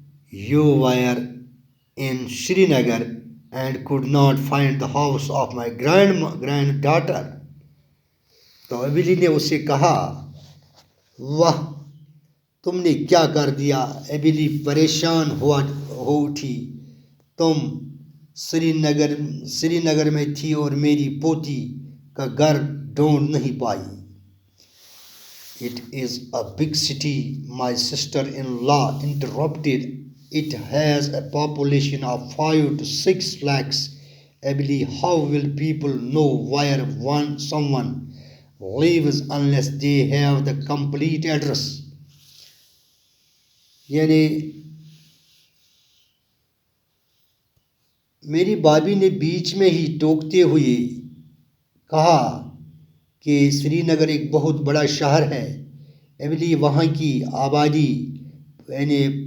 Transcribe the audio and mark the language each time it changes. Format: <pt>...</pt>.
<en>You were in Srinagar and could not find the house of my granddaughter.</en> <ur>تو ابیلی نے اسے کہا واہ تم نے کیا کر دیا؟ ابیلی پریشان ہو اٹھی، تم سری نگر میں تھی اور میری پوتی کا گھر ڈھونڈ نہیں پائی۔</ur> <en>It is a big city, my sister-in-law interrupted. It has a population of 5 to 6 lakhs. Abili, how will people know where someone lives unless they have the complete address?</en> <ur>یعنی میری بابی نے بیچ میں ہی ٹوکتے ہوئے کہا کہ سری نگر ایک بہت بڑا شہر ہے، ایبلی وہاں کی آبادی یعنی</ur>